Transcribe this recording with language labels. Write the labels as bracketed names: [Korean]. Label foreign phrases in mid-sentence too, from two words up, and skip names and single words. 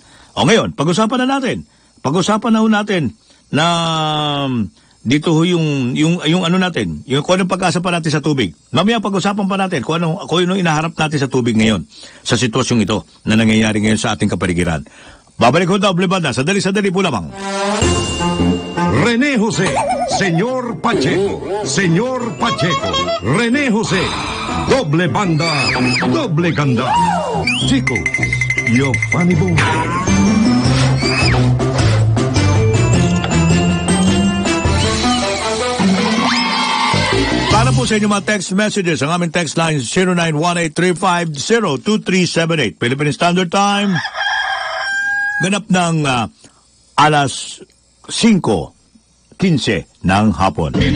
[Filipino] O ngayon, pag-usapan na natin na dito ho yung ano natin, yung kung anong pag-asa pa natin sa tubig. Mamaya pag-usapan pa natin kung anong inaharap natin sa tubig ngayon sa sitwasyong ito na nangyayari ngayon sa ating kapaligiran. Babalik ko Doble Banda, sadali po lamang. Rene Jose, Señor Pacheco, Señor Pacheco, Rene Jose, Doble Banda, Doble Ganda. Chico, [English] your funny boy. [Filipino] Para po sa inyo mga [English] text messages, [Filipino] ang aming [English] text line [Filipino] 0918-350-2378. [English] Philippine Standard Time. [Filipino] Ganap ng alas 5:15 ng hapon.